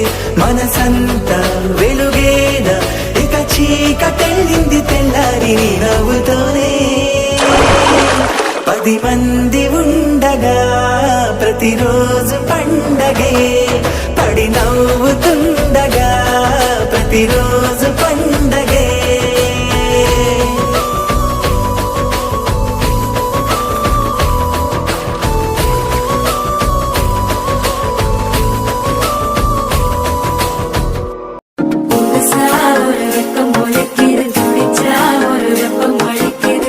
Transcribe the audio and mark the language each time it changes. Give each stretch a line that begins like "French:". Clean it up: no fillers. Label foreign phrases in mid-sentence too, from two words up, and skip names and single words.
Telugu: మనసంతా వెలుగేనా ఇక చీకటెళ్ళింది తెల్లారి నీ నవ్వుతోనే. 10 మంది ఉండగా ప్రతిరోజు పండగే. పడి నవ్వుతుండగా ప్రతిరోజు పండగే.
Tamil: புதுசா ஒரு வெப்பம் ஒழிக்குது, துடிச்சா ஒரு வெப்பம் ஒழிக்குது.